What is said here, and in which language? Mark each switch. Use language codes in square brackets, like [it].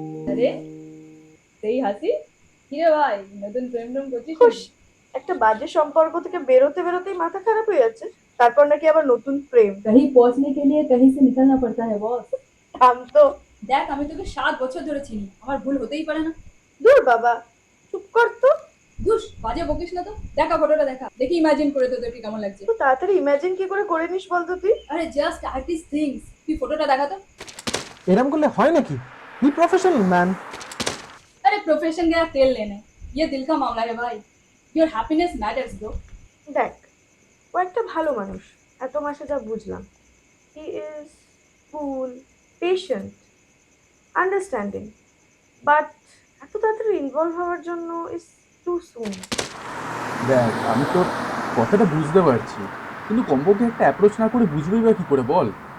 [bn] আরে সেই হাসি, কিরে ভাই নতুন প্রেম টেম করছিস? খুশ, একটা বাজে সম্পর্ক থেকে বেরোতে বেরোতেই মাথা খারাপ হয়ে যাচ্ছে, তারপর নাকি আবার নতুন প্রেম। [hi] कहीं पहुंचने के लिए कहीं से निकलना पड़ता है बॉस। [bn] থাম তো। দেখ আমি তোকে 7 বছর ধরে চিনি, আমার ভুল হতেই পারে না। দূর বাবা, চুপ কর তো। দুস বাজে বকিস না তো। দেখা ফটোটা দেখা, দেখি ইমাজিন করে তো তোর কেমন লাগছে। তো তাড়াতাড়ি ইমাজিন কি করে নিস বলতো তুই? আরে জাস্ট আর্টিস্ট থিংস, তুই ফটোটা দেখা তো। এরম করলে হয় নাকি? [en] Be professional man. [hi] अरे प्रोफेशन गया तेल लेने, ये दिल का मामला है भाई, [en] Your happiness matters bro. [bn] দেখ, ও একটা ভালো মানুষ, এত মাসে যা বুঝলাম। [en] he is cool, patient, understanding, but [bn] এত তাড়াতাড়ি [en] involve [bn] হওয়ার জন্য [en] Is too soon. [bn] দেখ আমি তোর কথাটা বুঝতে পারছি, কিন্তু কমপক্ষে একটা অ্যাপ্রোচ না করে বুঝবেই বা কি করে বল?